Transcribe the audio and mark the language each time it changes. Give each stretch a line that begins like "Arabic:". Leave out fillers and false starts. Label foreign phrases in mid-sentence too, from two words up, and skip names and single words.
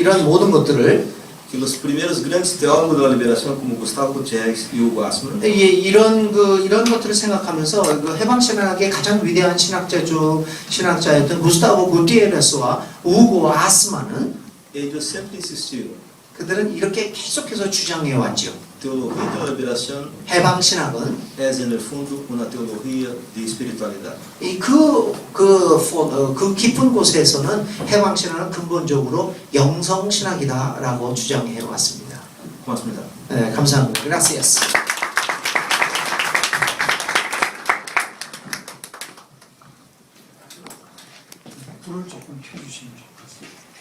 Korean: 이런 모든 것들을
Portuguese: que os primeiros grandes teólogos da liberação, como Gustavo Gutierrez e Hugo Assmann,
Korean: 이런 것들을 생각하면서 그 해방 신학의 가장 위대한 신학자였던 구스타보 구티에레스와 우고 아스만은
Portuguese: eles sempre insistiram.
Korean: 그들은 이렇게 계속해서 주장해 왔죠.
Portuguese: Teologia da liberação
Korean: 해방 신학은
Portuguese: é, no fundo, uma teologia de espiritualidade.
Korean: 그 깊은 곳에서는 해방 신학은 근본적으로 영성 신학이다라고 주장해 왔습니다. 고맙습니다. 네, 감사합니다. Gracias. 불을 조금 켜주시면 좋겠습니다.